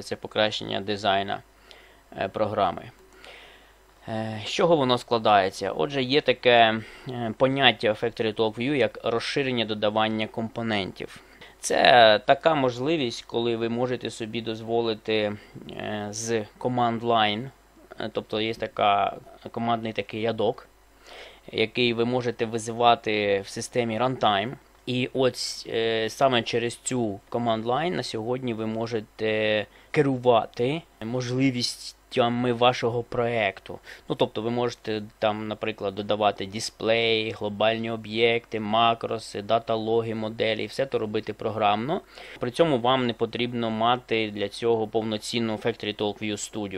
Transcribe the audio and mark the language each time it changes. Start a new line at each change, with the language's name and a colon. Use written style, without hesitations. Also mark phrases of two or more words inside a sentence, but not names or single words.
Ukrainian: Це покращення дизайну програми. З чого воно складається? Отже, є таке поняття FactoryTalk View, як розширення додавання компонентів. Це така можливість, коли ви можете собі дозволити з
English: command line,
Ukrainian: тобто є командний такий ядок, який ви можете визивати в системі runtime. І ось саме через цю
English: command line
Ukrainian: на сьогодні ви можете керувати можливістями вашого проєкту. Ну, тобто ви можете там, наприклад, додавати дисплеї, глобальні об'єкти, макроси, дата-логи, моделі, все це робити програмно. При цьому вам не потрібно мати для цього повноцінну FactoryTalk View Studio.